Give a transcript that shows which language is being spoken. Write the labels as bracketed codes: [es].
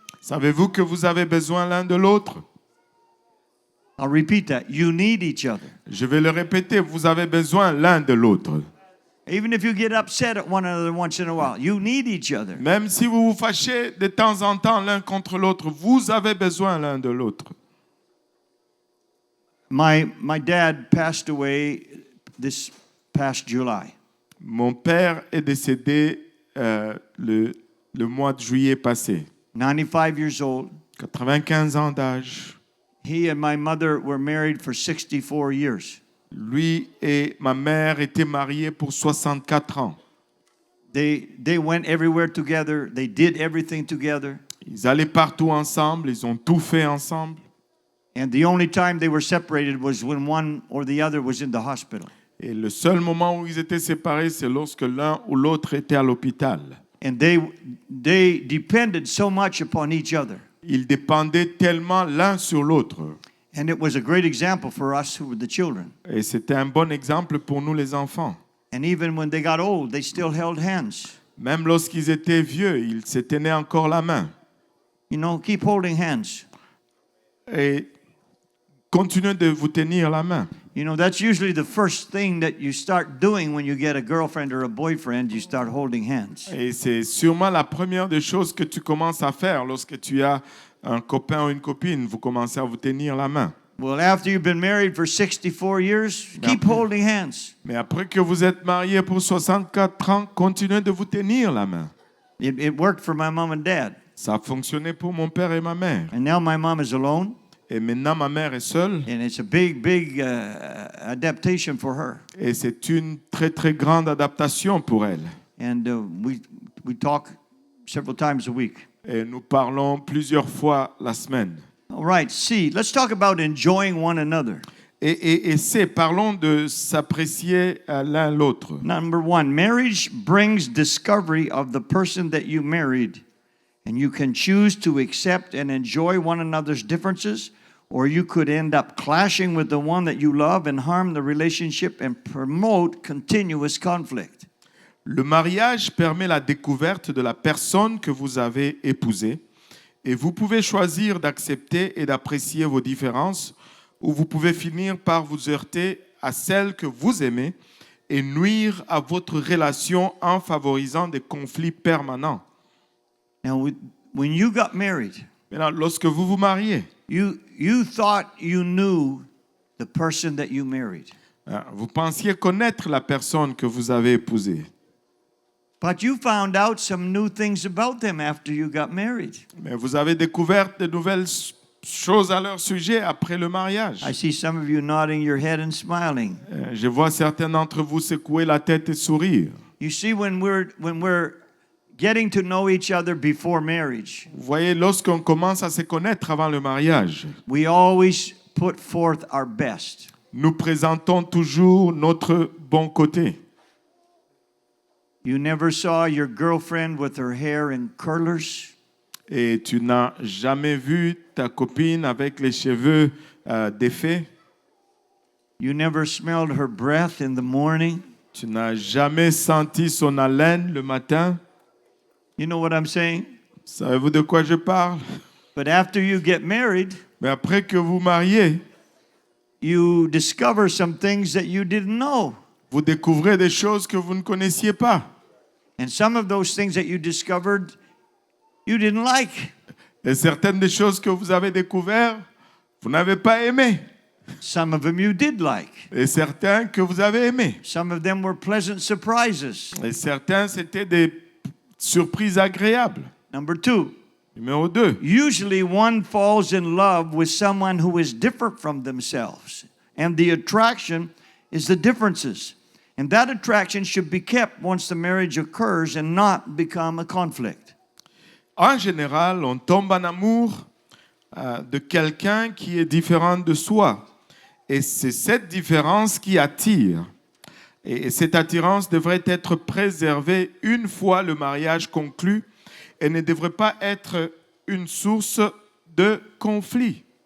[fr] Savez-vous que vous avez besoin l'un de l'autre? [en] I'll repeat that. You need each other. [fr] Je vais le répéter, vous avez besoin l'un de l'autre. [en] Even if you get upset at one another once in a while, you need each other. [fr] Même si vous vous fâchez de temps en temps l'un contre l'autre, vous avez besoin l'un de l'autre. [en] My dad passed away this past July. [fr] Mon père est décédé le mois de juillet passé. [en] 95 years old. [fr] 95 ans d'âge. [en] He and my mother were married for 64 years. [fr] Lui et ma mère étaient mariés pour 64 ans. [en] They went everywhere together. They did everything together. [fr] Ils allaient partout ensemble, ils ont tout fait ensemble. [en] And the only time they were separated was when one or the other was in the hospital. [fr] Et le seul moment où ils étaient séparés, c'est lorsque l'un ou l'autre était à l'hôpital. [en] And they depended so much upon each other. [fr] Ils dépendaient tellement l'un sur l'autre. [en] And it was a great example for us who were the children. [fr] Et c'était un bon exemple pour nous les enfants. [en] And even when they got old, they still held hands. [fr] Même lorsqu'ils étaient vieux, ils se tenaient encore la main. [en] You know, keep holding hands. [fr] Et continuez de vous tenir la main. [en] You know, that's usually the first thing that you start doing when you get a girlfriend or a boyfriend, you start holding hands. [fr] Et c'est sûrement la première des choses que tu commences à faire lorsque tu as un copain ou une copine. Vous commencez à vous tenir la main. [en] Well, after you've been married for 64 years, keep holding hands. [fr] Mais après que vous êtes mariés pour 64 ans, continuez de vous tenir la main. [en] It worked for my mom and dad. [fr] Ça a fonctionné pour mon père et ma mère. [en] And now my mom is alone, [fr] Et maintenant, ma mère est seule. [en] and it's a big adaptation for her. [fr] Et c'est une très, très grande adaptation pour elle. [en] And we talk several times a week. [fr] Et nous parlons plusieurs fois la semaine. [en] All right, C, let's talk about enjoying one another. [fr] Et c'est, parlons de s'apprécier l'un l'autre. [en] Number 1, marriage brings discovery of the person that you married. And you can choose to accept and enjoy one another's differences, or you could end up clashing with the one that you love and harm the relationship and promote continuous conflict. [fr] Le mariage permet la découverte de la personne que vous avez épousée et vous pouvez choisir d'accepter et d'apprécier vos différences ou vous pouvez finir par vous heurter à celle que vous aimez et nuire à votre relation en favorisant des conflits permanents. [en] Now, when you got married, [fr] Maintenant, lorsque vous vous mariez, [en] you thought you knew the person that you married. [fr] vous pensiez connaître la personne que vous avez épousée. [en] But you found out some new things about them after you got married. [fr] Mais vous avez découvert de nouvelles choses à leur sujet après le mariage. [en] I see some of you nodding your head and smiling. [fr] Je vois certains d'entre vous secouer la tête et sourire. [en] You see, when we're getting to know each other before marriage, [fr] Vous voyez, lorsqu'on commence à se connaître avant le mariage, [en] we always put forth our best. [fr] nous présentons toujours notre bon côté. [en] You never saw your girlfriend with her hair in curlers. [fr] Et tu n'as jamais vu ta copine avec les cheveux défaits. [en] You never smelled her breath in the morning. [fr] Tu n'as jamais senti son haleine le matin. [en] You know what I'm saying? [fr] Savez-vous de quoi je parle? [en] But after you get married, [fr] Mais après que vous mariez, [en] you discover some things that you didn't know. [fr] vous découvrez des choses que vous ne connaissiez pas. [en] And some of those things that you discovered, you didn't like. [fr] Et certaines des choses que vous avez découvertes, vous n'avez pas aimé. [en] Some of them you did like. [fr] Et certains que vous avez aimés. [en] Some of them were pleasant surprises. [fr] Et certains, c'était des surprises agréables. [en] Number 2, [fr] Numéro 2. [en] usually one falls in love with someone who is different from themselves. And the attraction is the differences. And that attraction should be kept once the marriage occurs and not become a conflict. [fr] En général, on tombe en amour de quelqu'un qui est différent de soi. Et c'est cette différence qui attire. Et cette attirance devrait être préservée une fois le mariage conclu et ne devrait pas être une source de conflit.